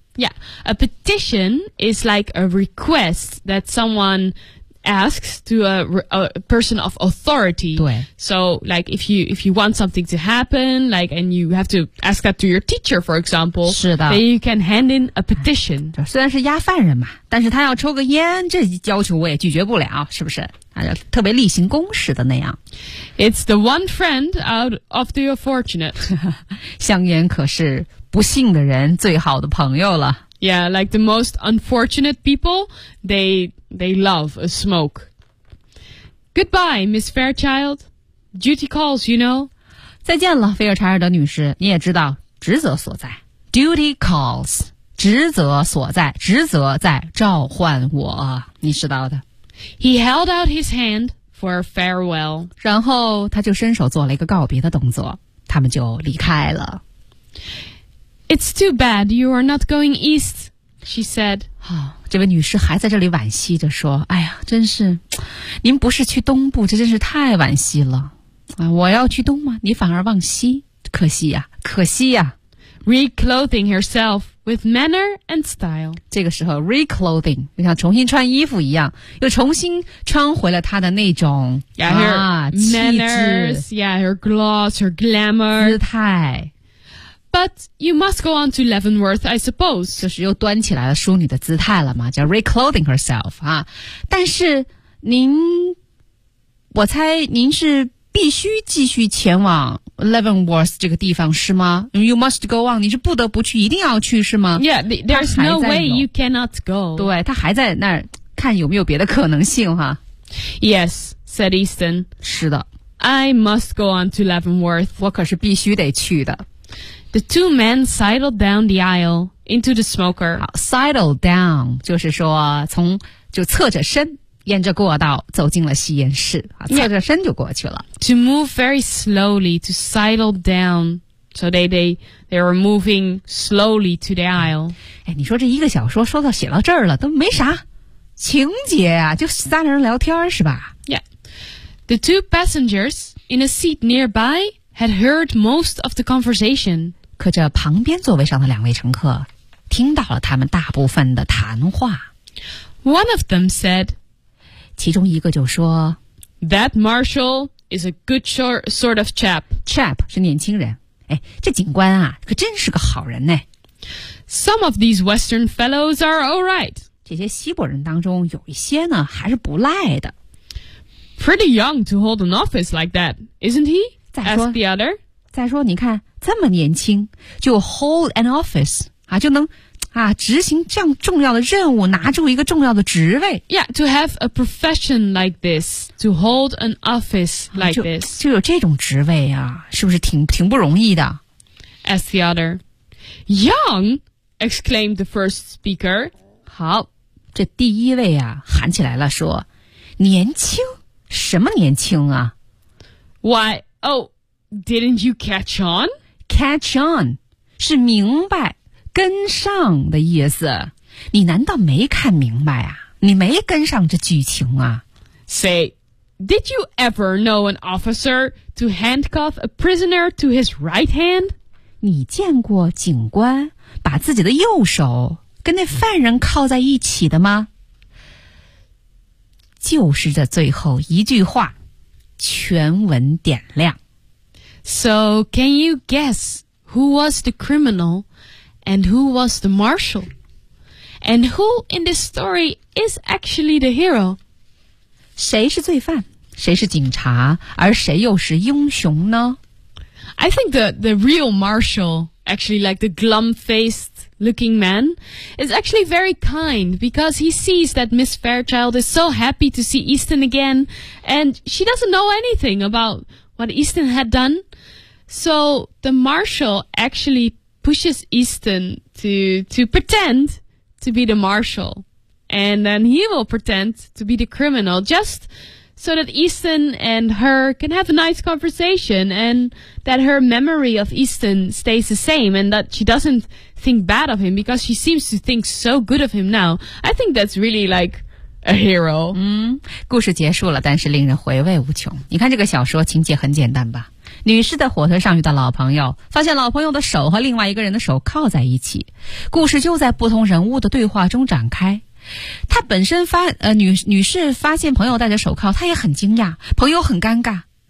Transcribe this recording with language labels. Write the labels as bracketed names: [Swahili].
[English] Yeah, a petition is like a request that someone asks to a person of authority. [Chinese] 对。 [English] So, like, if you want something to happen, like, and you have to ask that to your teacher, for example. [Chinese] 是的。 [English] Then you can hand in a petition. [Chinese] 虽然是押犯人嘛。但是他要抽个烟，这要求我也拒绝不了，是不是？特别例行公事的那样。 [English] It's the one friend out of the fortunate. [Chinese] 香烟可是不幸的人最好的朋友了。 [English] Yeah, like the most unfortunate people, they love a smoke. Goodbye, Miss Fairchild. Duty calls, you know. [Chinese] 再见了，菲尔柴尔德女士，你也知道职责所在。 [English] Duty calls. [Chinese] 职责所在，职责在召唤我，你知道的。 [English] He held out his hand for a farewell. [Chinese] 然后他就伸手做了一个告别的动作，他们就离开了。 [English] It's too bad you are not going east, she said. [Chinese] 这位女士还在这里惋惜着说，哎呀，真是，您不是去东部，这真是太惋惜了。我要去东吗？你反而往西，可惜呀，可惜呀。 [English] Reclothing herself with manner and style. [Chinese] 这个时候 ，reclothing 就像重新穿衣服一样，又重新穿回了她的那种 [English] yeah, her [Chinese] 气质 [English] ，yeah, her gloss, her glamour, [Chinese] 姿态。 [English] But you must go on to Leavenworth, I suppose. [Chinese] 就是又端起来了淑女的姿态了嘛，叫 [English] reclothing herself [Chinese] 啊。但是您，我猜您是必须继续前往。 Leavenworth 这个地方是吗 ？ [English] You must go on， [Chinese] 你是不得不去，一定要去是吗 [English] ？Yeah, there's no way you cannot go. [Chinese] 对，他还在那儿看有没有别的可能性哈。 [English] Yes, said Easton. [Chinese] 是的 [English] ，I must go on to Leavenworth. [Chinese] 我可是必须得去的。 [English] The two men sidled down the aisle into the smoker. [Chinese] Sidle down 就是说从就侧着身。沿着过道走进了吸烟室，侧着身就过去了。 [English] Yeah. To move very slowly, to sidle down, so they were moving slowly to the aisle. [Chinese] 哎，你说这一个小说说到写到这儿了，都没啥情节啊，就三人聊天是吧 [English] ？Yeah, the two passengers in a seat nearby had heard most of the conversation. [Chinese] 可这旁边座位上的两位乘客听到了他们大部分的谈话。 [English] One of them said. [Chinese] 其中一个就说 [English] ，That Marshall is a good sort of chap. [Chinese] Chap 是年轻人。哎，这警官啊，可真是个好人呢。 [English] Some of these Western fellows are all right. [Chinese] 这些西伯人当中有一些呢，还是不赖的。 [English] Pretty young to hold an office like that, isn't he? Asked the other. [Chinese] 再说，你看这么年轻就 [English] hold an office [Chinese] 啊，就能啊，执行这样重要的任务，拿住一个重要的职位。 [English] Yeah, to have a profession like this, to hold an office like this. [Chinese] 就有这种职位啊，是不是挺不容易的？ [English] Ask the other. Young, exclaimed the first speaker. [Chinese] 好，这第一位啊，喊起来了，说，年轻？什么年轻啊？ [English] Why, oh, didn't you catch on? [Chinese] Catch on, 是明白。跟上的意思，你难道没看明白啊？你没跟上这剧情啊？ [English] Say, did you ever know an officer to handcuff a prisoner to his right hand? [Chinese] 你见过警官把自己的右手跟那犯人铐在一起的吗？就是这最后一句话，全文点亮。 [English] So, can you guess who was the criminal? And who was the marshal? And who in this story is actually the hero? [Chinese] 谁是罪犯？谁是警察？而谁又是英雄呢？ [English] I think the real marshal, actually like the glum-faced looking man, is actually very kind because he sees that Miss Fairchild is so happy to see Easton again and she doesn't know anything about what Easton had done. So the marshal actually pushes Easton to pretend to be the marshal. And then he will pretend to be the criminal, just so that Easton and her can have a nice conversation and that her memory of Easton stays the same and that she doesn't think bad of him because she seems to think so good of him now. I think that's really like a hero. [Chinese] 故事结束了，但是令人回味无穷。你看这个小说情节很简单吧。女士在火车上遇到老朋友，发现老朋友的手和另外一个人的手靠在一起。故事就在不同人物的对话中展开。她本身女士发现朋友戴着手铐，她也很惊讶，朋友很尴尬。